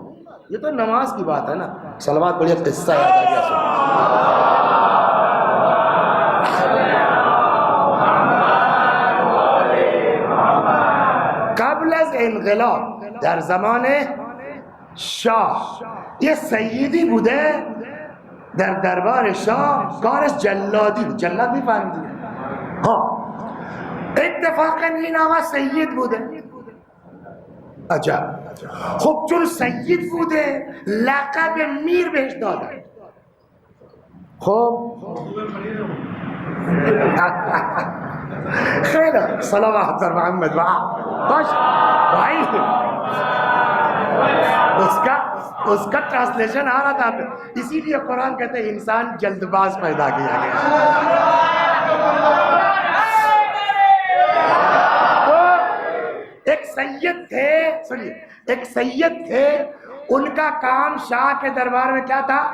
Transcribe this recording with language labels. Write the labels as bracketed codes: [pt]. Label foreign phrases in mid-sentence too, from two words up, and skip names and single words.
[ur] یہ تو نماز کی بات ہے نا. صلوات بڑھیا قصہ یاد آ گیا. [fa] قبل از انقلاب در زمان شاه یہ سیدی بوده در دربار شاه، کارش جلادی بود. جلاد می‌فهمیدی؟ ها، اتفاقا این آقا سید بوده. عجب. خب چون سید بوده لقب میر بهش دادن. خب خیلی صلوات بر محمد. [ur] باش بھائی اس کا ٹرانسلیشن آ رہا تھا. اسی لیے قرآن کہتے ہیں انسان جلد باز پیدا کیا گیا. ایک سید تھے، سنیے، ایک سید تھے، ان کا کام شاہ کے دربار میں کیا تھا؟